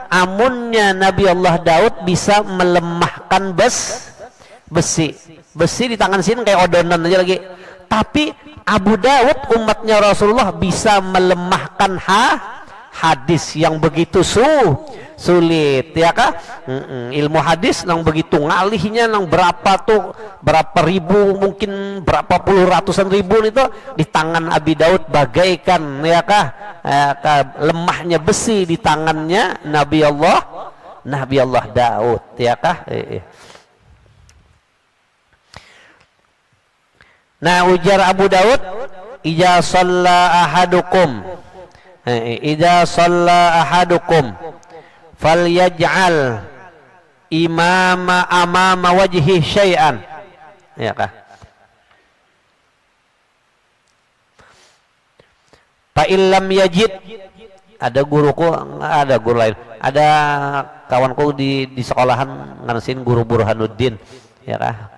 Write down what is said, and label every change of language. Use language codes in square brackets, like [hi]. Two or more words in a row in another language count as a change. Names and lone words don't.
[bjn] Amunnya Nabi Allah Daud bisa melemahkan besi di tangan sini kayak odonan aja lagi. Tapi Abu Daud umatnya Rasulullah bisa melemahkan hadis yang begitu sulit, ya kah? Ilmu hadis nang begitu ngalihnya, nang berapa ribu, mungkin berapa puluh ratusan ribu itu di tangan Abi Daud bagaikan, ya kah? Lemahnya besi di tangannya Nabi Allah Daud, ya kah? Nah, ujar Abu Daud, [ar] إذا صلى أحدكم فليجعل أمام وجهه شيئا, [bjn] ya kah? [ar] فإن لم يجد, [bjn] ada guru lain, ada kawanku di sekolahan ngansin guru Burhanuddin, ya kah?